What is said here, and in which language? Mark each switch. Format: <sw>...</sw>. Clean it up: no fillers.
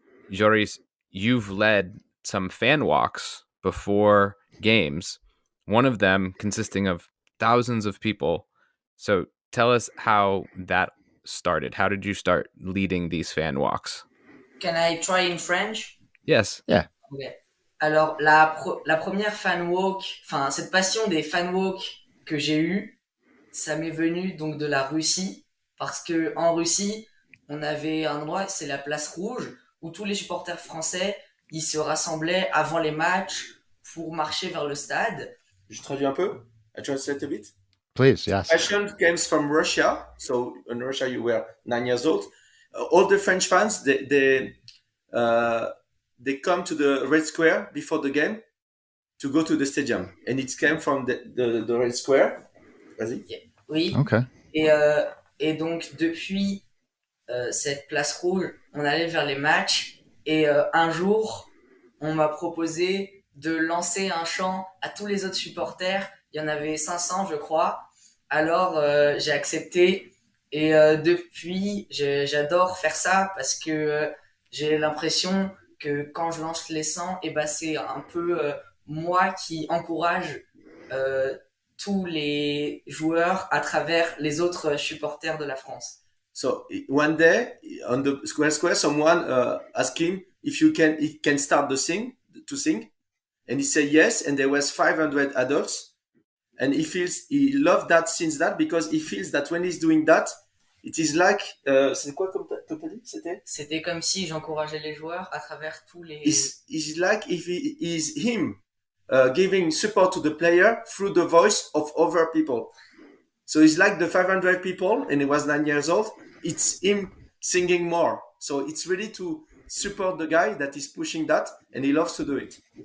<en>Joris, you've led some fan walks before games, one of them consisting of thousands of people. So tell us how that started. How did you start leading these fan walks? Can I try in French? Yes. Yeah. Okay.</en> <fr>Alors, la première fan walk, enfin, cette passion des fan walk que j'ai eue, ça m'est venu donc de la Russie, parce que en Russie, on avait un endroit, c'est la place rouge, où tous les supporters français, ils se rassemblaient avant les matchs pour marcher vers le stade. Je traduis un peu.</fr> <en>I translate a bit. Please, yes. Passion came from Russia. So in Russia, you were 9 years old. All the French fans, they they come to the Red Square before the game to go to the stadium. And it came from the Red Square.</en> <fr>Vas-y. Oui. Okay. Et donc, depuis cette place rouge, on allait vers les matchs. Et un jour, on m'a proposé de lancer un chant à tous les autres supporters. Il y en avait 500, je crois. Alors, j'ai accepté. Et depuis, j'adore faire ça parce que j'ai l'impression que quand je lance les 100, et ben c'est un peu moi qui encourage tous les joueurs à travers les autres supporters de la France.</fr> <en>So one day on the square, someone asked him if he can start to sing, and he said yes. And there was 500 adults, and he loved that since that because he feels that when he's doing that, it is like</en> <fr>c'est quoi comme t'as dit? C'était comme si j'encourageais les joueurs à travers tous les.</fr> <en>It's like if he is him giving support to the player through the voice of other people. So it's like the 500 people, and he was 9 years old. It's him singing more. So it's really to support the guy that is pushing that, and he loves to do it.</en>